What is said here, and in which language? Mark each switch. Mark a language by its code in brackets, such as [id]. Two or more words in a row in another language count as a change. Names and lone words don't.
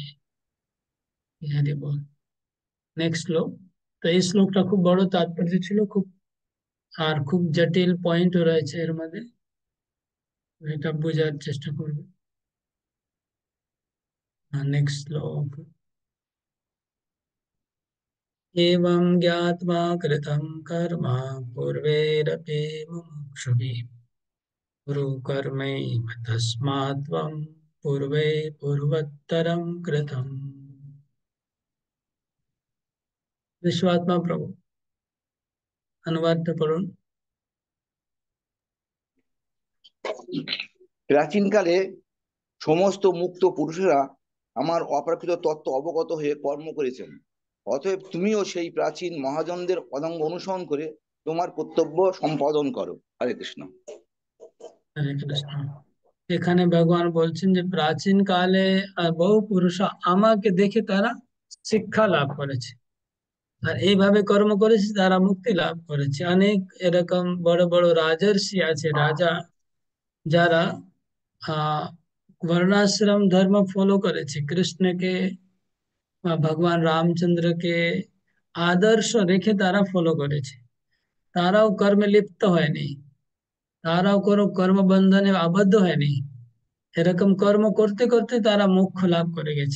[bn] হ্যারি বল। নেক্সট শ্লোক। তো এই শ্লোকটা খুব বড় তাৎপর্য ছিল, খুব আর খুব জটিল পয়েন্ট রয়েছে এর মধ্যে, এটা বোঝার চেষ্টা করবে। নেক্সট শ্লোক। [sa] एवं ज्ञात्वा कृतं कर्म पूर्वैरपि मुमुक्षुभिः कुरु कर्मैव तस्मात् त्वं पूर्वे पूर्वोत्तरं कृतम्। [bn] বিশ্বাত্মা প্রভু, অনুবাদ পড়ুন। প্রাচীনকালে সমস্ত মুক্ত পুরুষেরা আমার অপ্রাকৃত তত্ত্ব অবগত হয়ে কর্ম করেছেন। অতএব তুমিও সেই প্রাচীন মহাজনদের পদাঙ্গ অনুসরণ করে তোমার কর্তব্য সম্পাদন করো। হরে কৃষ্ণ। হরে কৃষ্ণ। এখানে ভগবান বলছেন যে প্রাচীন কালে বহু পুরুষ আমাকে দেখে তারা শিক্ষা লাভ করেছে, আর এইভাবে কর্ম করেছে, তারা মুক্তি লাভ করেছে। অনেক এরকম বড় বড় রাজর্ষি আছে, রাজা, যারা আহ বর্ণাশ্রম ধর্ম फॉलो করেছে, কৃষ্ণকে বা ভগবান রামচন্দ্রকে আদর্শ রেখে তারা ফলো করেছে। তারাও কর্মে লিপ্ত হয়নি, তারাও কোনো কর্মবন্ধনে আবদ্ধ হয়নি। এরকম কর্ম করতে করতে তারা মোক্ষ লাভ করে গেছে।